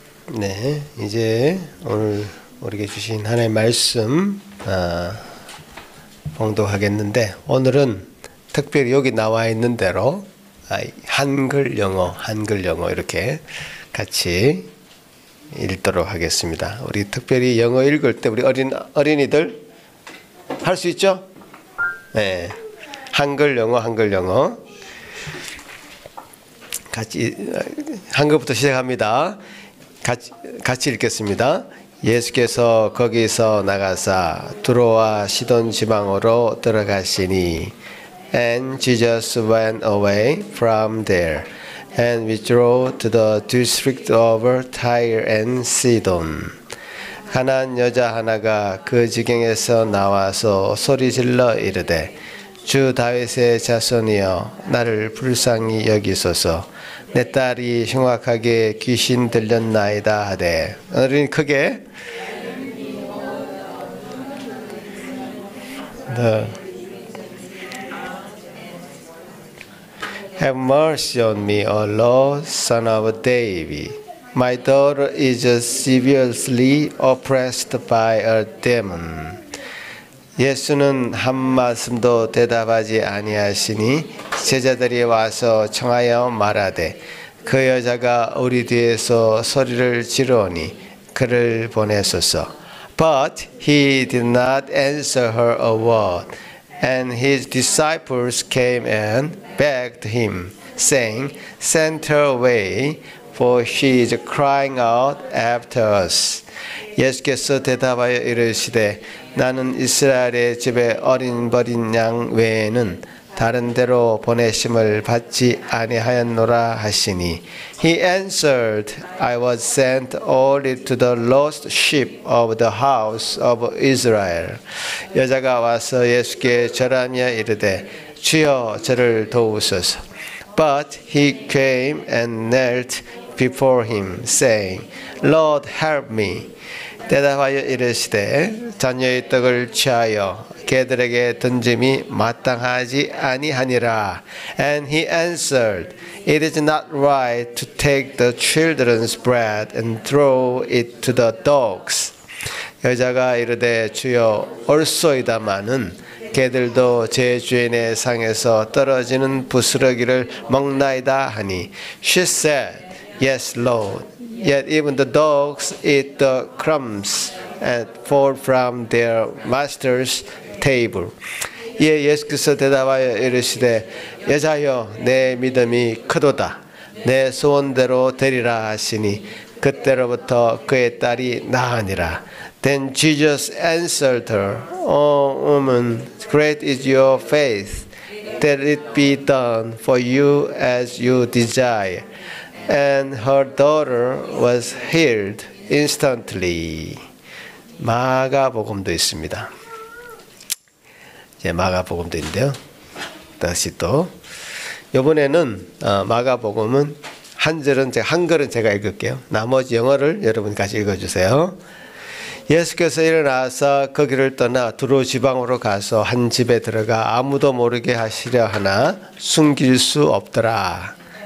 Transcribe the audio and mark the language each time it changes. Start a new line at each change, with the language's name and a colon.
Korean: 네, 이제 오늘 우리에게 주신 하나님의 말씀 봉독하겠는데, 오늘은 특별히 여기 나와 있는 대로 한글 영어 이렇게 같이 읽도록 하겠습니다. 우리 특별히 영어 읽을 때 우리 어린이들 할 수 있죠? 네, 한글 영어 같이 한글부터 시작합니다. 같이 읽겠습니다. 예수께서 거기서 나가사 두로와 시돈 지방으로 들어가시니
English: And Jesus went away from there and withdrew to the district of Tyre and Sidon.
Korean: 가나안 여자 하나가 그 지경에서 나와서 소리질러 이르되 주 다윗의 자손이여 나를 불쌍히 여기소서 내 딸이 흉악하게 귀신 들렸나이다 하되 어른이 크게
English: Have mercy on me, O Lord, Son of David. My daughter is severely oppressed by a demon.
Korean: 예수는 한 말씀도 대답하지 아니하시니 제자들이 와서 청하여 말하되 그 여자가 우리 뒤에서 소리를 지르오니 그를 보내소서.
English: But he did not answer her a word. And his disciples came and begged him, saying, Send her away, for she is crying out after us.
Korean: 예수께서 대답하여 이르시되 나는 이스라엘의 집에 어린 버린 양 외에는 다른 데로 보내심을 받지 아니하였노라 하시니
English: He answered, I was sent only to the lost sheep of the house of Israel.
Korean: 여자가 와서 예수께 절하며 이르되 주여 저를 도우소서.
English: But he came and knelt before him, saying, Lord, help me.
Korean: 대답하여 이르시되 자녀의 떡을 취하여 개들에게 던짐이 마땅하지 아니하니라.
English: And he answered, It is not right to take the children's bread and throw it to the dogs.
Korean: 여자가 이르되 주여 올소이다마는 개들도 제 주인의 상에서 떨어지는 부스러기를 먹나이다 하니
English: She said, Yes, Lord. Yet even the dogs eat the crumbs and fall from their master's table.
Korean: 이에 예수께서 대답하여 이르시되 여자여 내 믿음이 크도다. 내 소원대로 되리라 하시니 그때로부터 그의 딸이 나으니라.
English: Then Jesus answered her, O woman, great is your faith. Let it be done for you as you desire. And her daughter was healed instantly.
Korean: 마가복음도 있습니다. 이제 마가복음도 있는데요. 다시 또 이번에는 마가복음은 한글은 제가 읽을게요. 나머지 영어를 여러분 같이 읽어주세요. 예수께서 일어나서 거기를 떠나 두로 지방으로 가서 한 집에 들어가 아무도 모르게 하시려 하나 숨길 수 없더라.